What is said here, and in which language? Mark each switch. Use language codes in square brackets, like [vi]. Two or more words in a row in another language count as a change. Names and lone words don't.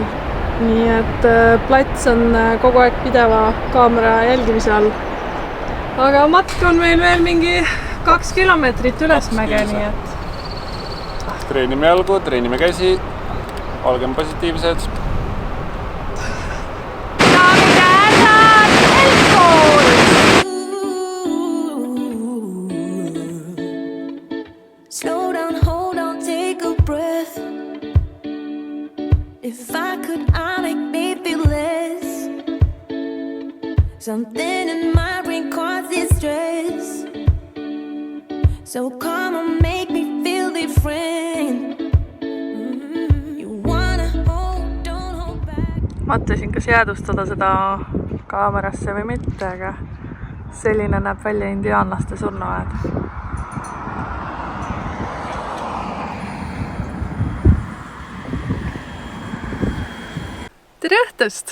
[et] Nii et plats on kogu aeg pideva kaamera jälgimise all. Aga matk on meil veel mingi 2 kilomeetrit ülesmäge, nii et... Treenime jalgu, treenime käsi, olgem positiivsed. [en] Slow down, hold on, take a breath. If I could, I'd make me feel less. Something in my brain causes stress. So come on, make me feel different. You wanna hold, don't hold back. [et] Mõtlesin, kas jäädustada seda kaamerasse või mitte, aga selline näeb välja indiaanlaste surnuaed. Tere õhtust!